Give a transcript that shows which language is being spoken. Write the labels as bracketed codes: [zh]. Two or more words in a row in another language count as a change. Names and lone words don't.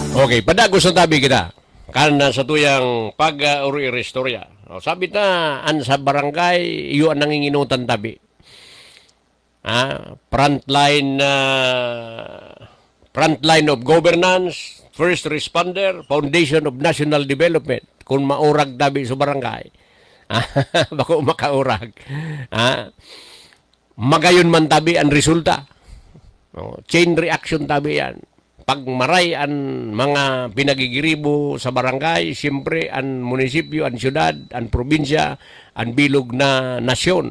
[bik] Okay, padagos na tabi kita. Kana sa tuyang pag-uri-restorya. Sabi ta, an sa barangay, iyo ang nanginginutan tabi. [en] Frontline of governance, first responder, foundation of national development. [bik] Kung maurag tabi sa barangay, bako makaurag. Magayon man tabi ang resulta. Chain reaction tabi yan. Pag maray ang mga pinagigiribo sa barangay, siyempre ang munisipyo, ang syudad, ang probinsya, ang bilog na nasyon.